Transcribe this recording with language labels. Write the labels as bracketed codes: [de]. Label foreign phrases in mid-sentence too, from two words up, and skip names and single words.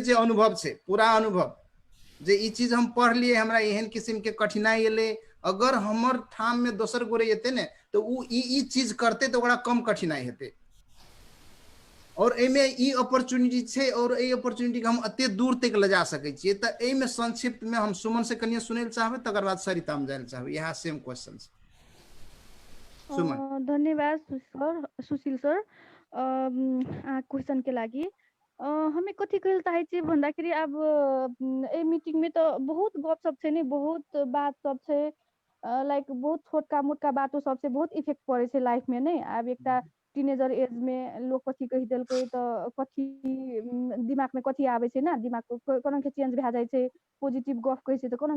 [mai] जे अनुभव है पूरा अनुभव जे ई चीज हम पढ़ लिए हमरा एहन किस्म के कठिनाई एले अगर हमर ठाम में दोसर गोरे एते ने तो उ ई चीज करते तो बड़ा कम कठिनाई हेते और एमे ई अपॉर्चुनिटी छे और ए अपॉर्चुनिटी के हम अते दूर तक ले जा सके छिए त ए में संक्षिप्त में हम सुमन से कनिया सुनेल चाहबे तकर बाद सरिता में जाने चाहबे यह [en] same question [mai] सुमन धन्यवाद सर सुशील सर क्वेश्चन के लागि हमें कथी कहल चाहे छी भन्दाखेरि अब ए मीटिंग में तो बहुत गप सब छै ने बहुत बात सब छै लाइक बहुत छोटका मोटका बातों सब से बहुत इफेक्ट पड़े छै लाइफ में नहीं अब एकटा [en] teenager age [mai] में लोग कथी कहि देलकै तो कथी दिमाग में कथी आवे छै ना दिमाग कोनो के चेंज भए जाय छै पॉजिटिव गप कहै छै तो कोनो के